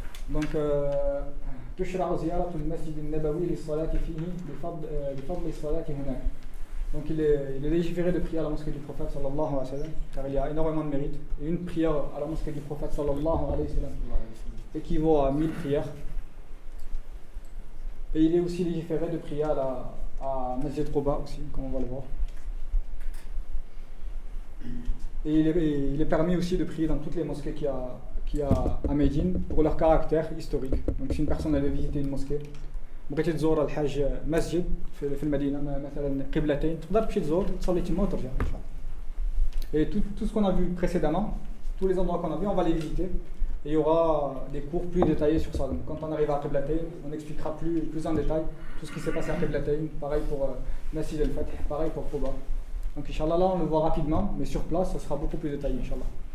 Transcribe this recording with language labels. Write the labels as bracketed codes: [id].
[ar] Donc, تشرع زيارة المسجد النبوي للصلاة فيه بفضل الصلاة هناك. [fr] Donc il est légiféré de prier à la mosquée du prophète sallallahu alayhi wa sallam, car il y a énormément de mérite. Et une prière à la mosquée du prophète sallallahu alayhi wa sallam équivaut à 1000 prières. Et il est aussi légiféré de prier à Masjid Quba aussi, comme on va le voir. Et il est permis aussi de prier dans toutes les mosquées qu'il y a à Médine pour leur caractère historique. Donc si une personne allait visiter une mosquée, [ar] بغيتي تزور الحاج مسجد في المدينه مثلا قبلتين تقدر تمشي تزور تصلي تما وترجع ان شاء الله. [fr] Et tout ce qu'on a vu précédemment, tous les endroits qu'on a vus, on va les visiter. Et il y aura des cours plus détaillés sur ça. Donc quand on arrive à Qiblatain, on expliquera plus en détail tout ce qui s'est passé à Qiblatain. Pareil pour Masjid al-Fath, pareil pour Quba. Donc Inch'Allah, là on le voit rapidement, mais sur place ça sera beaucoup plus détaillé, Inch'Allah.